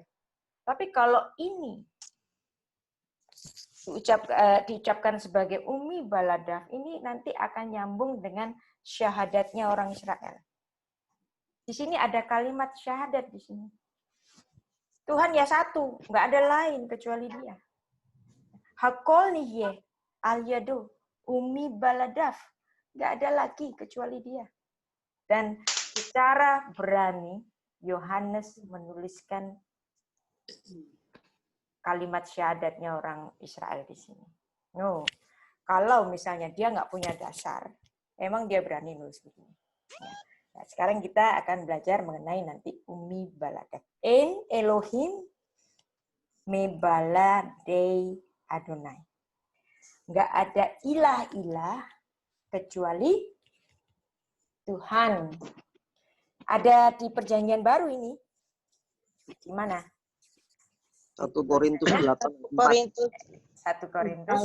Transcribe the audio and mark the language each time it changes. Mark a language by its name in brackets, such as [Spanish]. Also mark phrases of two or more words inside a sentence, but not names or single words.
[Indonesian] Tapi kalau ini diucapkan sebagai [Hebrew] ומבלעדיו, [Indonesian] ini nanti akan nyambung dengan syahadatnya orang Israel. Di sini ada kalimat syahadat di sini. Tuhan ya satu, nggak ada lain kecuali Dia. [Hebrew] הכל נהיה על ידו ומבלעדיו, [Indonesian] nggak ada lagi kecuali Dia. Dan secara berani Yohanes menuliskan kalimat syahadatnya orang Israel di sini. No, kalau misalnya dia nggak punya dasar, emang dia berani nulis begini. Nah, sekarang kita akan belajar mengenai nanti [Hebrew] ומבלעדיו. אין אלהים מבלעדי אדני. [Indonesian] Nggak ada ilah-ilah kecuali Tuhan. Ada di perjanjian baru ini. Di mana? 1 Korintus 8. 1 Korintus